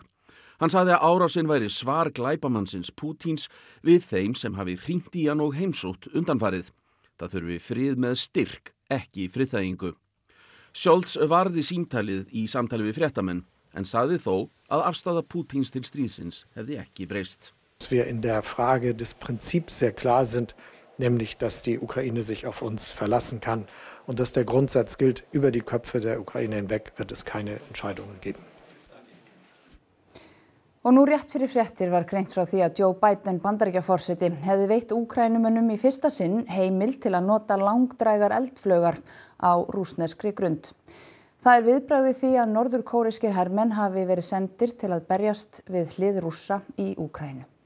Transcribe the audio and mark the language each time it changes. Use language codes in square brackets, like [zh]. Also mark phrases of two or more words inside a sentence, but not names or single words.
[is] Hann sagði að árásin væri svar glæpamannsins Pútins við þeim sem hafi hringt í hann og heimsótt undanfarið. Það þurfi frið með styrk, ekki friðþægingu. Scholz varði símtalið í samtali við fréttamenn en sagði þó að afstaða Pútins til stríðsins hefði ekki breyst. [de] Dass wir in der Frage des Prinzips sehr klar sind, nämlich dass die Ukraine sich auf uns verlassen kann und dass der Grundsatz gilt, über die Köpfe der Ukraine hinweg wird es keine Entscheidungen geben. [is] Og nú rétt fyrir fréttir var greint frá því að Joe Biden Bandaríkjaforseti hefði veitt Úkrænumönnum í fyrsta sinn heimild til að nota langdrægar eldflaugar á rússneskri grund. Það viðbragð við því að norðurkórískir hermenn hafi verið sendir til að berjast við hlið Rússa í Úkraínu.